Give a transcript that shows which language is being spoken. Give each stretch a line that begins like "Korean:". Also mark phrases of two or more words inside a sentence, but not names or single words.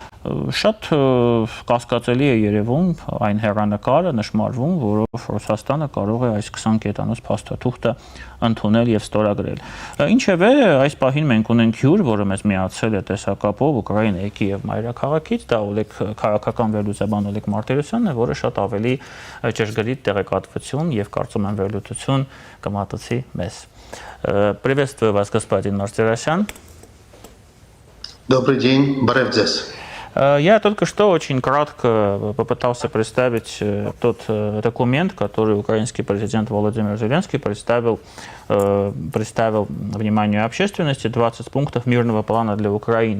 Armenian: շատ կասկածելի է երևում այն հեռանկարը նշмарվում, որով Ռուսաստանը կարող է այս 20 կետանոց փաստաթուղթը ընդունել եւ ստորագրել։ Ինչևէ, այս պահին մենք ունենք հյուր, որը մեզ միացել է տեսակապով Ուկրաինայի Կիև մայրաքաղաքից, դա Օլեգ քաղաքական վերլուծաբան Օլեգ Մարտիրոսյանն է, որը շատ ավելի ճշգրիտ տեղեկատվություն եւ կարծում եմ վերլուծություն կմատուցի մեզ։
Russian: Приветствую вас, господин Мартиросян. Добрый день, Баревдес. Я только что очень кратко попытался представить тот документ, который украинский президент Володимир Зеленский представил вниманию общественности, 20 пунктов мирного плана для Украины.